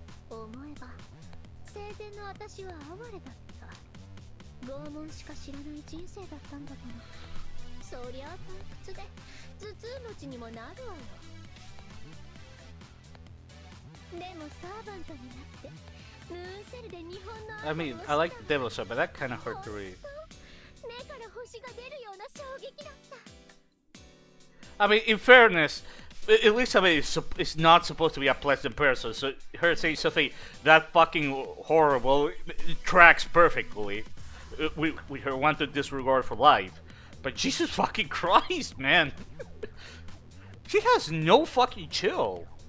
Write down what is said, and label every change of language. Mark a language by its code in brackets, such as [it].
[ja] 思えば生前の私は哀れだった。拷問しか知らない人生だったんだけど、そりゃあ退屈で頭痛持ちにもなるわよ。でもサーバントになってムーンセルで日本の [en] I mean, I like the devil stuff, but that kind of hurt to read. [ja] 目から星が出るような衝撃だった。 [en] I mean, in fairness, Elizabeth is not supposed to be a pleasant person, so her saying something that fucking horrible it tracks perfectly with her wanted disregard for life. But Jesus fucking Christ, man! She has no fucking chill.